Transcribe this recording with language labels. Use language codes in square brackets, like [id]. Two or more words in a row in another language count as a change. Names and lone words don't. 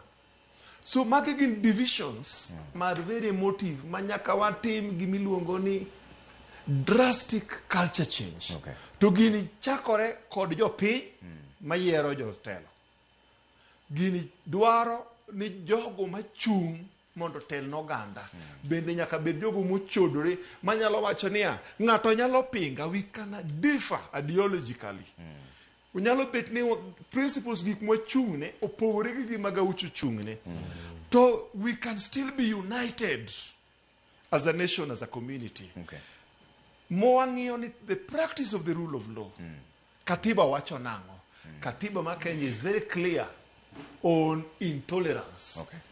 [luo] So magi gin divisions mar [en] very emotive [luo] ma nyaka watim gimiluongo ni [en] drastic culture change. [luo] To gini chakore kod jopiny mayiero jotelo. Gini dwaro ni jogo machung' mondo tel n'oganda bende nyaka bed jogo mochodore manyalo wacho niya ng'ato nyalo pinga, [en] we can differ ideologically. [luo] Unyalo bet ni principles gik mwachung'ne opogore gi gima gaucho chung'ne. [en] To we can still be united as a nation, as a community. [luo] Mwang'iyo ni [en] the practice of the rule of law. [luo] Katiba wacho nang'o? Katiba ma Kenya [en] is very clear on intolerance.